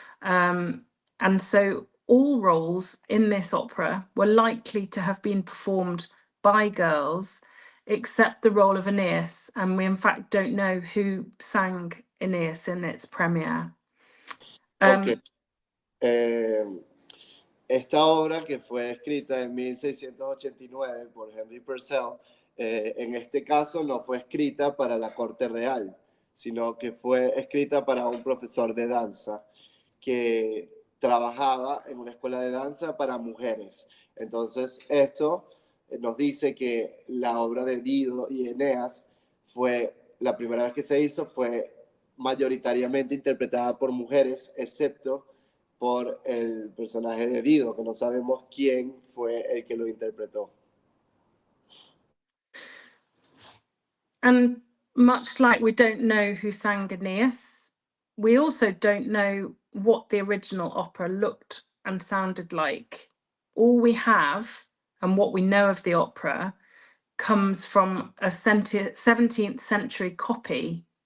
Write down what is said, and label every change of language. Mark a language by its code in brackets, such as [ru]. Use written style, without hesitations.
[en] And so all roles in this opera were likely to have been performed by girls, except the role of Aeneas. And we, in fact, don't know who sang Aeneas in its premiere. Okay. [es] Esta obra, que fue escrita en 1689 por Henry Purcell, en este caso no fue escrita para la corte real, sino que fue escrita para un profesor de danza que trabajaba en una escuela de danza para mujeres. Entonces, esto nos dice que la obra de Dido y Eneas fue, la primera vez que se hizo, fue mayoritariamente interpretada por mujeres, excepto por el personaje de Dido, que no sabemos quién fue el que lo interpretó. [en] And much like we don't know who sang Aeneas, we also don't know what the original opera looked and sounded like. All we have, and what we know of the opera, comes from a 17th century copy.